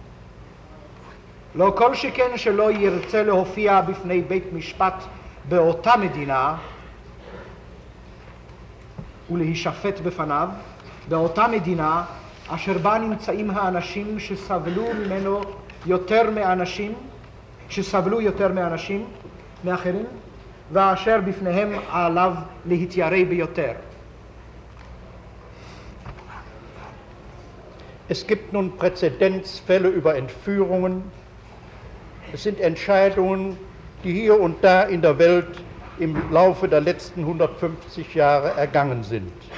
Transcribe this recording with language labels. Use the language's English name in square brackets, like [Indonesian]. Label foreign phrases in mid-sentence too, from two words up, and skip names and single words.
[Hebrew] לא כל שכן שלא ירצה להופיע בפני בית משפט באותה מדינה ולהישפט בפניו, באותה מדינה אשר בה נמצאים האנשים שסבלו ממנו יותר מאנשים מאחרים, ואשר בפניהם עליו להתיירא ביותר. [German] Es gibt nun Präzedenzfälle über Entführungen. Es sind Entscheidungen, die hier und da in der Welt im Laufe der letzten 150 Jahre ergangen sind.